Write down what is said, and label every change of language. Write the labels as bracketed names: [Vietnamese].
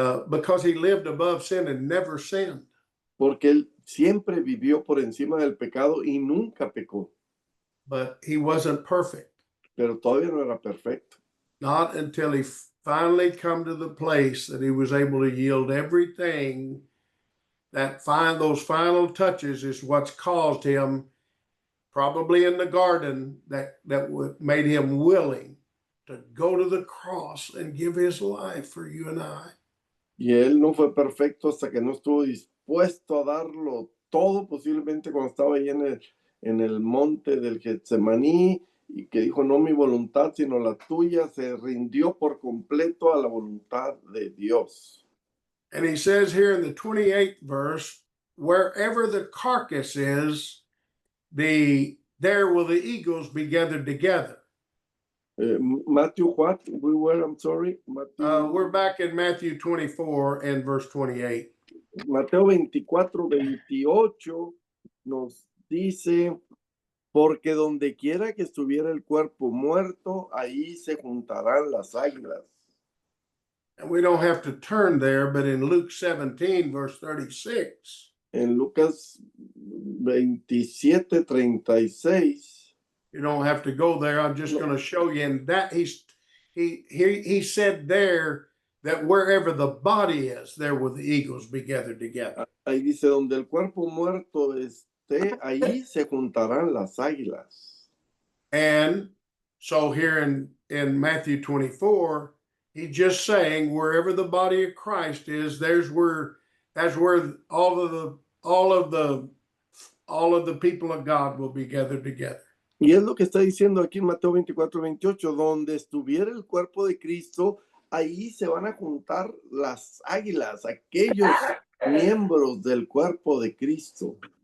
[English] Because he lived above sin and never sinned. [Spanish] Porque él siempre vivió por encima del pecado y nunca pecó. [English] But he wasn't perfect. [Spanish] Pero todavía no era perfecto. [English] Not until he finally come to the place that he was able to yield everything. Those final touches is what's caused him, probably in the garden, that made him willing to go to the cross and give his life for you and I. [Spanish] Y él no fue perfecto hasta que no estuvo dispuesto a darlo todo, posiblemente cuando estaba ahí en el monte del Getsemaní, y que dijo, no mi voluntad, sino la tuya, se rindió por completo a la voluntad de Dios. [English] And he says here in the 28th verse, wherever the carcass is, there will the eagles be gathered together. Matthew what? I'm sorry. Matthew, we're back in Matthew 24 and verse 28. [Spanish] Mateo 24, 28 nos dice, porque donde quiera que estuviera el cuerpo muerto, ahí se juntarán las águilas. [English] And we don't have to turn there, but in Luke 17, verse 36. [Spanish] En Lucas 27, 36. [English] You don't have to go there. I'm just going to show you. And that he said there that wherever the body is, there will the eagles be gathered together. [Spanish] Ahí dice, donde el cuerpo muerto esté, ahí se juntarán las águilas. [English] And so here in Matthew 24, he's just saying wherever the body of Christ is, that's where all of the people of God will be gathered together. [Spanish] Y es lo que está diciendo aquí en Mateo 24, 28, donde estuviera el cuerpo de Cristo, ahí se van a juntar las águilas, aquellos miembros del cuerpo de Cristo.